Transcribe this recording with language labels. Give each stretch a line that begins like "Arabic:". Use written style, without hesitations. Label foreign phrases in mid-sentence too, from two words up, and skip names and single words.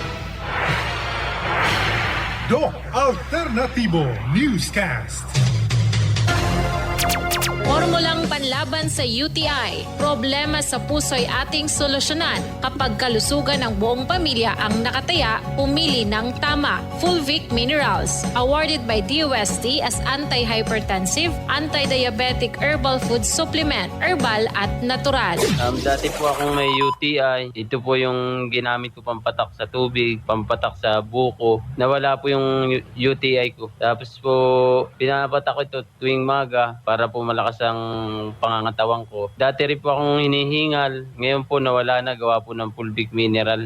Filipino: Doc Alternatibo Newscast. Formulang panlaban sa UTI, problema sa puso'y ating solusyonan. Kapag kalusugan ng buong pamilya ang nakataya, pumili ng tama.
English: Fulvic Minerals, awarded by DOST as anti-hypertensive, anti-diabetic herbal food supplement, herbal at natural.
Filipino: Dati po akong may UTI. Ito po yung ginamit ko pampatak sa tubig, pampatak sa buko. Nawala po yung UTI ko. Tapos po, pinapatak ko ito tuwing maga para po malakas ang pangangatawan ko. Dati rin po akong hinihingal. Ngayon po nawala na, gawa po ng Fulvic Mineral.